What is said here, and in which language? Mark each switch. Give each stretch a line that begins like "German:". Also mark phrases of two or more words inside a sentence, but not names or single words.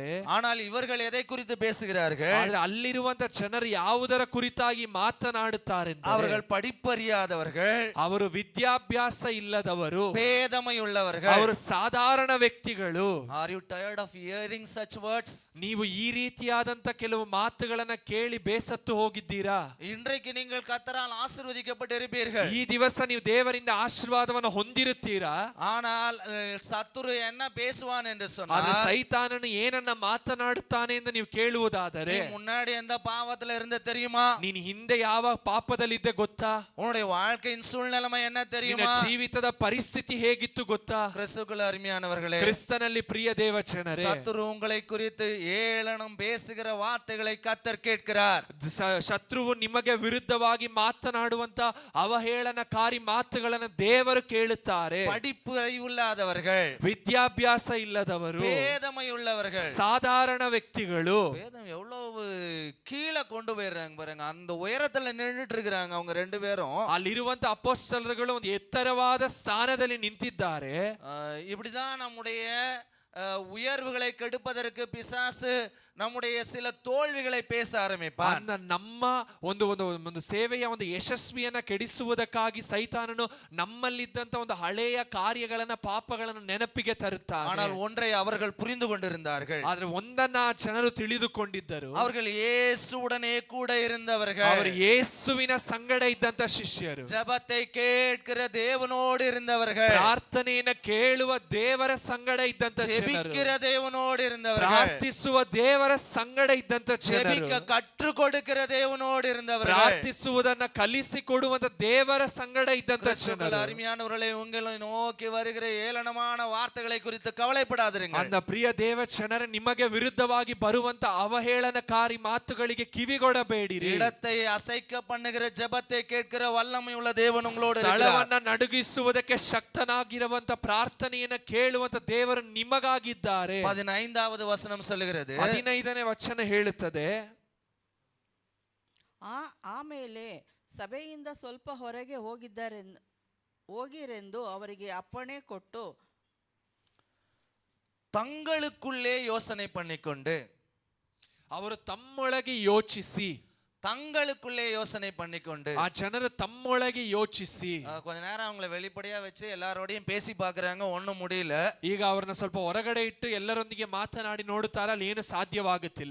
Tamil: ஆனால் இவர்கள் எதை குறித்து பேசுகிறார்கள்?
Kannada: ಆದರೆ ಅಲ್ಲಿರುವಂತ ಜನರು ಯಾವುದರ ಕುರಿತಾಗಿ ಮಾತನಾಡುತ್ತಾರೆ?
Tamil: அவர்கள் படிப்பறியாதவர்கள்,
Kannada: ಅವರು ವಿದ್ಯಾಭ್ಯಾಸ ಇಲ್ಲದವರು,
Tamil: பேதமையுள்ளவர்கள்,
Kannada: ಅವರು ಸಾಧಾರಣ ವ್ಯಕ್ತಿಗಳು.
English: Are you tired of hearing such words?
Kannada: ನೀವು ಈ ರೀತಿಯಾದಂತ ಕೆಲವು ಮಾತುಗಳನ್ನ ಕೇಳಿ ಬೇಸತ್ತು ಹೋಗಿದ್ದೀರಾ?
Tamil: இன்றைக்கு நீங்கள் கர்த்தரால் ஆசீர்வதிக்கப்பட்டிருப்பீர்கள்.
Kannada: ಈ ದಿವಸ ನೀವು ದೇವರಿಂದ ಆಶೀರ್ವಾದವನ್ನು ಹೊಂದಿರುತ್ತೀರಾ?
Tamil: ஆனால் ஆனால் சத்துரு என்ன பேசுவான் என்று
Kannada: ಆದ್ರೆ
Tamil: சொன்னால்,
Kannada: ಸೈತಾನನು ಏನನ್ನ ಮಾತನಾಡುತ್ತಾನೆ ಎಂದು ನೀವು ಕೇಳುವುದಾದರೆ,
Tamil: நீ முன்னாடி எந்த பாவத்துல இருந்த தெரியுமா?
Kannada: ನೀನು ಹಿಂದೆ ಯಾವ ಪಾಪದಲ್ಲಿದ್ದೆ ಗೊತ್ತಾ?
Tamil: உன்னுடைய வாழ்க்கையின் சூழ்நிலைமை என்ன
Kannada: ನಿನ್ನ
Tamil: தெரியுமா?
Kannada: ಜೀವಿತದ ಪರಿಸ್ಥಿತಿ ಹೇಗಿತ್ತು ಗೊತ್ತಾ?
Tamil: கிறிஸ்துவுக்குள் அருமையானவர்களே,
Kannada: ಕ್ರಿಸ್ತನಲ್ಲಿ ಪ್ರಿಯ ದೇವಜನರೇ,
Tamil: சத்துரு உங்களை குறித்து ஏளனம் பேசுகிற வார்த்தைகளை கர்த்தர் கேட்கிறார்.
Kannada: ಶತ್ರುವು ನಿಮಗೆ ವಿರುದ್ಧವಾಗಿ ಮಾತನಾಡುವಂತ ಅವಹೇಳನಕಾರಿ ಮಾತುಗಳನ್ನು ದೇವರು ಕೇಳುತ್ತಾರೆ.
Tamil: படிப்பு அறிவில்லாதவர்கள்,
Kannada: ವಿದ್ಯಾಭ್ಯಾಸ ಇಲ್ಲದವರು,
Tamil: வேதமை உள்ளவர்கள்,
Kannada: ಸಾಧಾರಣ ವ್ಯಕ್ತಿಗಳು,
Tamil: வேதம் எவ்வளவு கீழே கொண்டு போயிடுறாங்க பாருங்க. அந்த உயரத்துல நின்றுட்டு இருக்கிறாங்க அவங்க ரெண்டு பேரும்.
Kannada: ಅಲ್ಲಿರುವಂತ ಅಪೊಸ್ತಲರುಗಳು ಒಂದು ಎತ್ತರವಾದ ಸ್ಥಾನದಲ್ಲಿ ನಿಂತಿದ್ದಾರೆ.
Tamil: இப்படிதான் நம்முடைய உயர்வுகளை கெடுப்பதற்கு பிசாசு நம்முடைய சில தோல்விகளை பேச ஆரம்பிப்பான்.
Kannada: ನಮ್ಮ ಒಂದು ಒಂದು ಒಂದು ಸೇವೆಯ ಒಂದು ಯಶಸ್ವಿಯನ್ನ ಕೆಡಿಸುವುದಕ್ಕಾಗಿ ಸೈತಾನನು ನಮ್ಮಲ್ಲಿದ್ದಂತ ಒಂದು ಹಳೆಯ ಕಾರ್ಯಗಳನ್ನ ಪಾಪಗಳನ್ನ ನೆನಪಿಗೆ ತರುತ್ತಾನೆ.
Tamil: ஆனால் ஒன்றை அவர்கள் புரிந்து கொண்டிருந்தார்கள்.
Kannada: ಆದ್ರೆ ಒಂದನ್ನ ಜನರು ತಿಳಿದುಕೊಂಡಿದ್ದರು.
Tamil: அவர்கள் இயேசுவுடனே கூட இருந்தவர்கள்.
Kannada: ಅವರು ಯೇಸುವಿನ ಸಂಗಡ ಇದ್ದಂತ ಶಿಷ್ಯರು,
Tamil: ஜெபத்தை கேட்கிற தேவனோடு இருந்தவர்கள்,
Kannada: ಪ್ರಾರ್ಥನೆಯನ್ನ ಕೇಳುವ ದೇವರ ಸಂಗಡ ಇದ್ದಂತ ಜನರು,
Tamil: ஜெபிக்கிற தேவனோடு இருந்தவர்கள்,
Kannada: ಪ್ರಾರ್ಥಿಸುವ ದೇವರ ಸಂಗಡ ಇದ್ದಂತ
Tamil: ஜெபிக்க
Kannada: ಜನರು,
Tamil: கற்றுக் கொடுக்கிற தேவனோடு இருந்தவர்கள்.
Kannada: ಪ್ರಾರ್ಥಿಸುವುದನ್ನ ಕಲಿಸಿ ಕೊಡುವಂತ ದೇವರ ಸಂಗಡ ಇದ್ದಂತ
Tamil: கிறிஸ்துவுக்குள்
Kannada: ಜನರು.
Tamil: அருமையானவர்களை, உங்களை நோக்கி வருகிற ஏளனமான வார்த்தைகளை குறித்து கவலைப்படாதிருங்கள்.
Kannada: ಅಂದ ಪ್ರಿಯ ದೇವ ಜನರ, ನಿಮಗೆ ವಿರುದ್ಧವಾಗಿ ಬರುವಂತ ಅವಹೇಳನಕಾರಿ ಮಾತುಗಳಿಗೆ ಕಿವಿಗೊಡಬೇಡಿರಿ.
Tamil: இடத்தை அசைக்க பண்ணுகிற ஜெபத்தை கேட்கிற வல்லமை உள்ள தேவன் உங்களோடு
Kannada: ಸ್ಥಳವನ್ನ
Tamil: இருக்கிறார்.
Kannada: ನಡುಗಿಸುವುದಕ್ಕೆ ಶಕ್ತನಾಗಿರುವಂತ ಪ್ರಾರ್ಥನೆಯನ್ನ ಕೇಳುವಂತ ದೇವರು ನಿಮಗಾಗಿದ್ದಾರೆ.
Tamil: 15வது ವಚனம் சொல்லுகிறது,
Kannada: 15ನೇ ವಚನ ಹೇಳುತ್ತದೆ, ಆಮೇಲೆ ಸಭೆಯಿಂದ ಸ್ವಲ್ಪ ಹೊರಗೆ ಹೋಗಿರೆಂದು ಅವರಿಗೆ ಅಪ್ಪಣೆ ಕೊಟ್ಟು
Tamil: தங்களுக்குள்ளே யோசனை பண்ணிக்கொண்டு,
Kannada: ಅವರು ತಮ್ಮೊಳಗೆ ಯೋಚಿಸಿ,
Tamil: தங்களுக்குள்ளே யோசனை பண்ணிக்கொண்டு,
Kannada: ಆ ಜನರು ತಮ್ಮೊಳಗೆ ಯೋಚಿಸಿ,
Tamil: கொஞ்ச நேரம் அவங்கள வெளிப்படையா வச்சு எல்லாரோடையும் பேசி பாக்குறாங்க, ஒண்ணும் முடியல.
Kannada: ಈಗ ಅವ್ರನ್ನ ಸ್ವಲ್ಪ ಹೊರಗಡೆ ಇಟ್ಟು ಎಲ್ಲರೊಂದಿಗೆ ಮಾತನಾಡಿ ನೋಡುತ್ತಾರೆ, ಅಲ್ಲಿ ಏನು ಸಾಧ್ಯವಾಗುತ್ತಿಲ್ಲ.